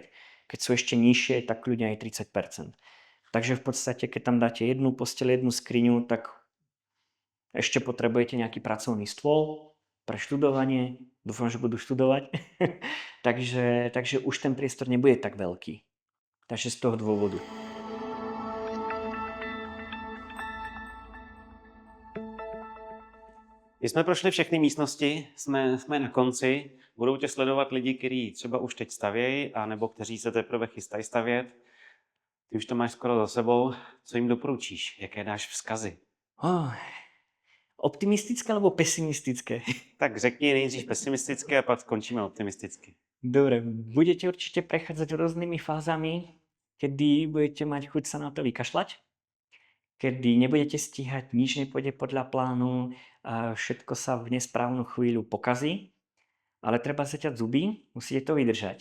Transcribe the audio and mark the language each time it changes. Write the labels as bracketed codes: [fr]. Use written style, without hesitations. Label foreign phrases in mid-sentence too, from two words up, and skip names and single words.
[sk] Keď sú ešte nižšie, tak kľudne aj 30%. Takže v podstate, keď tam dáte jednu posteľ, jednu skriňu, tak ešte potrebujete nejaký pracovný stôl pre študovanie. Dúfam, že budú študovať. takže už ten priestor nebude tak veľký. Takže z toho dôvodu. [cs] Když jsme prošli všechny místnosti, jsme na konci. Budou tě sledovat lidi, kteří třeba už teď stavějí, anebo kteří se teprve chystají stavět. Ty už to máš skoro za sebou. Co jim doporučíš? Jaké dáš vzkazy? [sk] Optimistické alebo pesimistické? [cs] Tak řekni nejdřív pesimistické a pak skončíme optimisticky. [sk] Dobre, budete určite prechádzať rôznymi fázami, kedy budete mať chuť sa na to vykašľať, kedy nebudete stíhať, nič nepôjde podľa plánu, a všetko sa v nesprávnu chvíľu pokazí, ale treba zaťať zuby, musíte to vydržať.